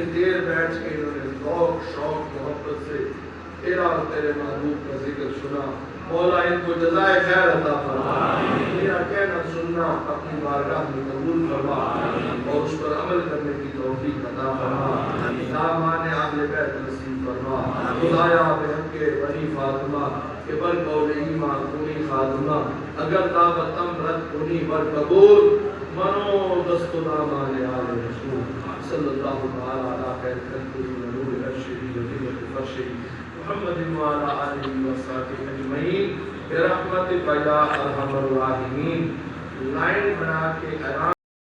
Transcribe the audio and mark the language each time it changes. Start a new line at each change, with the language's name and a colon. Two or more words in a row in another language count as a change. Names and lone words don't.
Urdu: دیر بیٹھ کے انہوں نے ذوق شوق محبت سے تیرا اور تیرے محبوب کا ذکر سنا مولا ان کو جزائے خیر عطا فرما میرا کہنا سننا اپنی بارگاہ میں قبول فرما اور اس پر عمل کرنے کی توفیق عطا فرما دامان اہل بیت نصیب فرما
Persian: خدایا بحق بنی فاطمہ کہ بر قول ایمان کنی خاتمہ اگر دعوتم رد کنی بر قبول منو دست دامان آل رسول
Arabic: صلی اللہ تعالی علی خیر خلقہ نور عرشہ وزینۃ فرشہ محمد وعلی آلہ وصحبہ اجمعین برحمتک یا ارحم الراحمین
Urdu: لائن بنا کے